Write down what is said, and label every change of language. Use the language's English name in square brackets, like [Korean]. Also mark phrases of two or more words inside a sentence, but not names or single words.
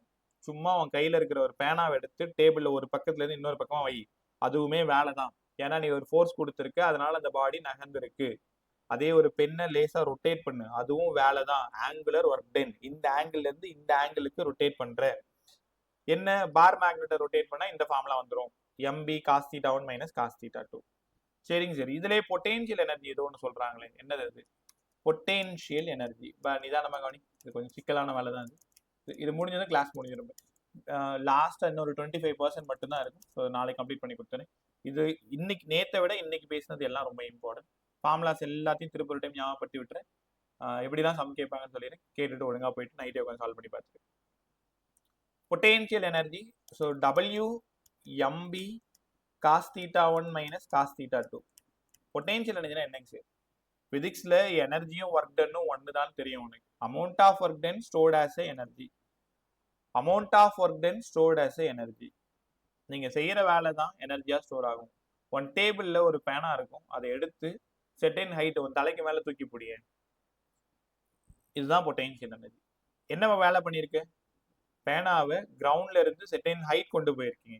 [Tamil] சும்மா உன் கையில இருக்கிற ஒரு பேனாவை எடுத்து டேபிள்ல ஒரு பக்கத்துல இருந்து இன்னொரு பக்கமா வை, அதுவுமே வேலை தான். ஏன்னா நீ ஒரு ஃபோர்ஸ் கொடுத்துருக்க, அதனால அந்த பாடி நகர்ந்துருக்கு. அதே ஒரு பெண்ணை லேசா ரொட்டேட் பண்ணு, அதுவும் வேலை தான். [English] angular work done. [Tamil] இந்த ஆங்கிள் இருந்து இந்த ஆங்கிளுக்கு ரொட்டேட் பண்ற. என்ன [English] bar magnet [Tamil] ரொட்டேட் பண்ணா இந்த ஃபார்முலா வந்துரும், [English] mb cos θ1 minus cos θ2. [Tamil] சரிங்க சார், இதுலயே [English] potential energy [Tamil] ஏதோ ஒன்று சொல்றாங்களே, என்னது அது? [English] potential energy. [Tamil] நிதானமா கவனி, இது கொஞ்சம் சிக்கலான வேலை தான். இது முடிஞ்சதும் கிளாஸ் முடிஞ்சிடும். லாஸ்டா இன்னொரு 25% மட்டும் தான் இருக்கும். ஸோ நாளைக்கு கம்ப்ளீட் பண்ணி கொடுத்துறேன். இது இன்னைக்கு நேத்தை விட இன்னைக்கு பேசினது எல்லாம் ரொம்ப இம்பார்ட்டன்ட். ஃபார்முலாஸ் எல்லாத்தையும் திருப்பி ஒரு டைம் ஞாபகப்படுத்தி விட்டுறேன். எப்படிதான் சம் கேட்பாங்கன்னு சொல்லிடுறேன். கேட்டுட்டு ஒழுங்கா போயிட்டு நைட்டே உட்காந்து சால்வ் பண்ணி பார்த்துட்டு. [English] potential energy. So W mb cos θ1 minus cos θ2. potential energy [Tamil] என்னங்க சார்? பிசிக்ஸ்ல எனர்ஜியும் [English] work done [Tamil] ஒன்று தான் தெரியும் உனக்கு. [English] amount of work done stored as energy. amount of work done stored as energy. [Tamil] நீங்க செய்யற வேலை தான் எனர்ஜியா ஸ்டோர் ஆகும். ஒன் டேபிள்ல ஒரு பேனா இருக்கும், அதை எடுத்து [English] certain height [Tamil] உன் தலைக்கு மேல தூக்கி பிடிங்க. இதுதான் [English] potential energy. [Tamil] என்ன வேலை பண்ணிருக்க? பேனாவை கிரவுண்ட்ல இருந்து [English] certain height [Tamil] கொண்டு போயிருக்கீங்க.